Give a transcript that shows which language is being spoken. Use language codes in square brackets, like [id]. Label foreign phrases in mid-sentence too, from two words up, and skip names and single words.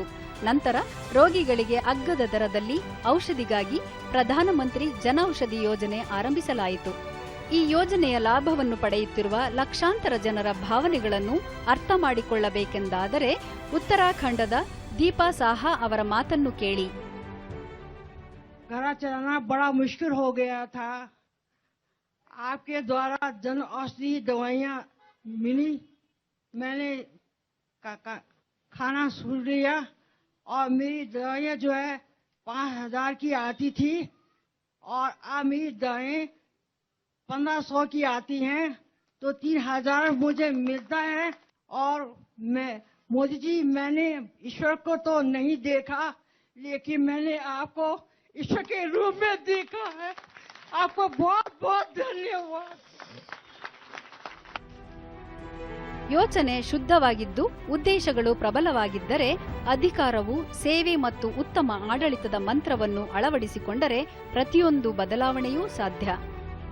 [kn] ನಂತರ ರೋಗಿಗಳಿಗೆ ಅಗ್ಗದ ದರದಲ್ಲಿ ಔಷಧಿಗಾಗಿ ಪ್ರಧಾನಮಂತ್ರಿ ಜನೌಷಧಿ ಯೋಜನೆ ಆರಂಭಿಸಲಾಯಿತು. ಈ ಯೋಜನೆಯ ಲಾಭವನ್ನು ಪಡೆಯುತ್ತಿರುವ ಲಕ್ಷಾಂತರ ಜನರ ಭಾವನೆಗಳನ್ನು ಅರ್ಥ ಮಾಡಿಕೊಳ್ಳಬೇಕೆಂದಾದರೆ ಉತ್ತರಾಖಂಡದ ದೀಪಾ ಸಾಹಾ ಅವರ ಮಾತನ್ನು ಕೇಳಿ. [hi] घर चलाना बड़ा मुश्किल हो गया था। आपके द्वारा जन औषधि दवाइयाँ मिली, मैंने खाना सुन लिया और मेरी दवाइयाँ जो है 5000 की आती थी और अब मेरी दवाएं 1500 की आती हैं, तो 3000 मुझे मिलता है। और मैं मोदी जी, मैंने ईश्वर को तो नहीं देखा, लेकिन मैंने आपको ईश्वर के रूप में देखा है। आपको बहुत बहुत धन्यवाद। [kn] ಯೋಚನೆ ಶುದ್ಧವಾಗಿದ್ದು ಉದ್ದೇಶಗಳು ಪ್ರಬಲವಾಗಿದ್ದರೆ ಅಧಿಕಾರವು ಸೇವೆ ಮತ್ತು ಉತ್ತಮ ಆಡಳಿತದ ಮಂತ್ರವನ್ನು ಅಳವಡಿಸಿಕೊಂಡರೆ ಪ್ರತಿಯೊಂದು ಬದಲಾವಣೆಯೂ ಸಾಧ್ಯ.